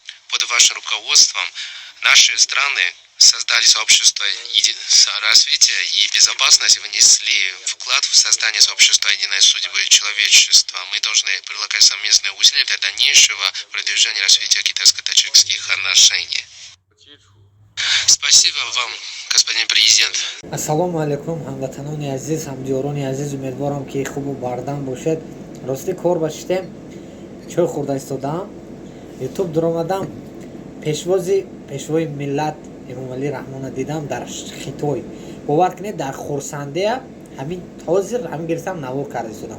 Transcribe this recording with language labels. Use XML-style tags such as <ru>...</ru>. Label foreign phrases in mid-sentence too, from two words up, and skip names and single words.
<ru>Под вашим руководством наши страны создали сообщество развития и безопасности, внесли вклад в создание сообщества единой судьбы человечества. Мы должны прилагать совместные усилия для дальнейшего продвижения развития китайско-таджикских отношений. Спасибо вам, господин президент.</ru> <ar>السلام عليكم,</ar> <tg>ҳамватанони азиз, ҳамдиёрони азиз, умедворам ки хубу бардам бошед. Рости кор ба шидем, чой хӯрда истодам, ютуб дуромадам, пешвои миллат Эмомалӣ Раҳмонро дидам дар Хитой. Бовар кунед, дар Хурсандия ҳамин ҳозир ҳамин гирифтам навор карда истодам.</tg>